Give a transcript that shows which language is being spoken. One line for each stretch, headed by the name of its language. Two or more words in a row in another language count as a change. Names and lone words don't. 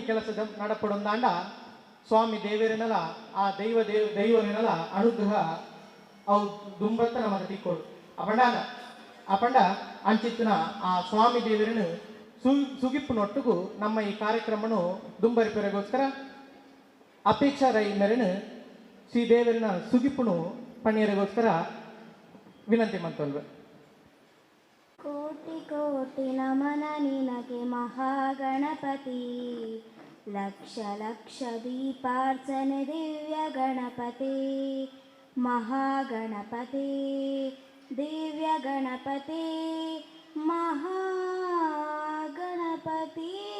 Tulu: ಕೆಲಸದ ನಡಪಡೊಂದಾಂಡ ಸ್ವಾಮಿ ದೇವರನಲ ಆ ದೈವರನಲ ಅನುಗ್ರಹ ಅವು ದುಂಬತ್ತ ನಮಗೆ ತಿಕ್ಕೋಡು ಅಪಂಡ ಅಂಚಿತ್ತಿನ ಆ ಸ್ವಾಮಿ ದೇವರನ್ನು ಸುಗಿಪ್ಪುನೊಟ್ಟಿಗೂ ನಮ್ಮ ಈ ಕಾರ್ಯಕ್ರಮನು ದುಂಬರಿಪೆರೆಗೋಸ್ಕರ ಅಪೇಕ್ಷಾ ರೈ ಮೇರೆನು ಶ್ರೀ ದೇವರನ ಸುಗಿಪ್ಪುನು ಪಣಿಯರಿಗೋಸ್ಕರ ವಿನಂತಿ ಮಾಡ್ತಲ್ವೆ.
Kannada: ಕೋಟಿ ಕೋಟಿ ನಮನ ನಿನಗೆ ಮಹಾಗಣಪತಿ, ಲಕ್ಷ ಲಕ್ಷ ದೀಪಾರ್ಚನೆ ದಿವ್ಯ ಗಣಪತಿ, ಮಹಾಗಣಪತಿ ದಿವ್ಯ ಗಣಪತಿ ಮಹಾಗಣಪತಿ.